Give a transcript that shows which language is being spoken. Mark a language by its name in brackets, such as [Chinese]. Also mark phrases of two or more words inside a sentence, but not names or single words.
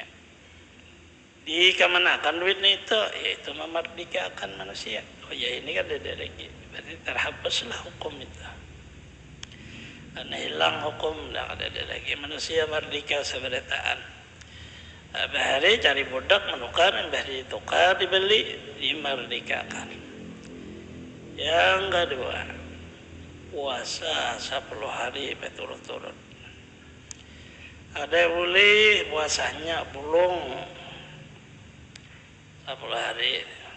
[Indonesian] Dikemanakan duitnya itu? Yaitu memerdekakan manusia. Oh ya ini kan ada lagi. Berarti terhapuslah hukum itu. Karena hilang hukum, dah ada lagi. Manusia merdeka seberataan. [Banjar] Bahari cari budak menukar, bahari tukar dibeli, dimerdekakan. [Indonesian] Yang kedua, puasa 10 hari berturut-turut. Ada yang boleh puasanya belum 10 hari.